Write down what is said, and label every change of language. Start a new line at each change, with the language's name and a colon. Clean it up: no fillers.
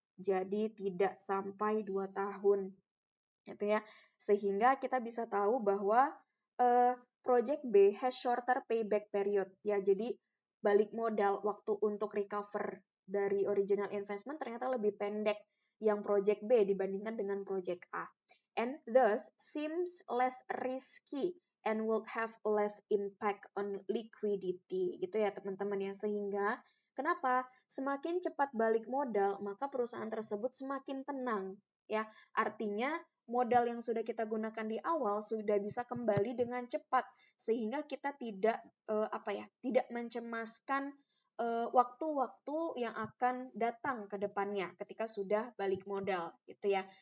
Indonesian: Jadi tidak sampai 2 tahun. Gitu ya. Sehingga kita bisa tahu bahwa
English: project B has shorter payback period
Indonesian: ya. Jadi balik modal waktu untuk recover dari original investment ternyata lebih pendek yang project B dibandingkan dengan project A.
English: And thus seems less risky and will have less impact on liquidity
Indonesian: gitu ya teman-teman ya. Sehingga kenapa? Semakin cepat balik modal, maka perusahaan tersebut semakin tenang ya. Artinya modal yang sudah kita gunakan di awal sudah bisa kembali dengan cepat sehingga kita tidak tidak mencemaskan waktu-waktu yang akan datang ke depannya ketika sudah balik modal gitu ya.